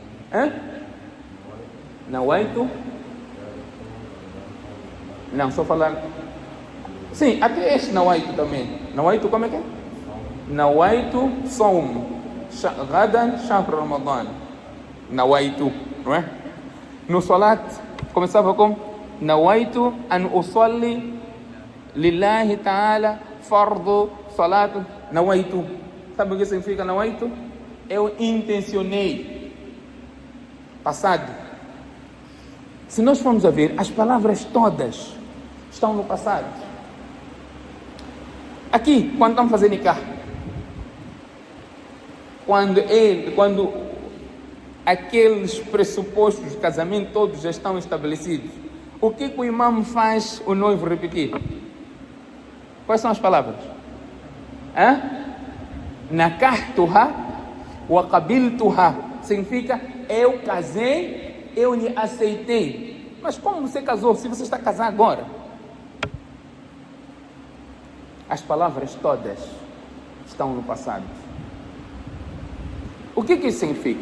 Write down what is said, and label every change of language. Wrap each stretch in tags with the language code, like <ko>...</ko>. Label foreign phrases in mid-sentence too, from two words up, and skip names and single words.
<pt>Nawaitu. Não, só falar. Sim, até este Nawaitu também. Nawaitu como é que é?</pt> <ar>نويت صوم غد شهر رمضان.</ar> <pt>Nawaitu, não é? No salat começava com</pt> <ar>نويت أن أصلي لله تعالى فرض صلاة نويت.</ar> <pt>Sabe o que significa Nawaitu? Eu intencionei. Passado. Se nós formos a ver, as palavras todas estão no passado. Aqui, quando estamos fazendo nikah, quando aqueles pressupostos de casamento todos já estão estabelecidos, o que o imam faz o noivo repetir? Quais são as palavras?</pt> <ar>نكحتها وقبلتها.</ar> <pt>Significa, eu casei, eu lhe aceitei. Mas como você casou, se você está casado agora? As palavras todas estão no passado. O que isso significa?</pt>